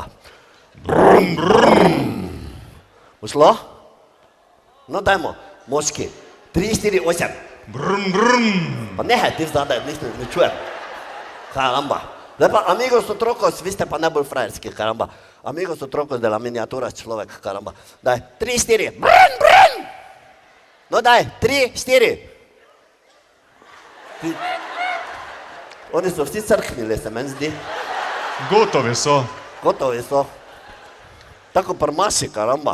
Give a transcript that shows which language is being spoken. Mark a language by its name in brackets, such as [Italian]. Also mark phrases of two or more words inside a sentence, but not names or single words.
[Slovenian] Brn, brn. Pošlo? No dajmo, moški. 3, 4, 8. Brn, brn. Pa nehaj ti vzadaj, ne čujem. Karamba. Zdaj pa amigos otrokos, vi ste pa najbolj frajerski, karamba. Amigos otrokos [Spanish] de la miniatura [Slovenian] človek, karamba. Daj, 3, 4. Brn, brn. No daj, 3, 4. Oni so vsi crknili, se meni zdi. Gotovi so. Gotovi so. Tako prmaši, karamba.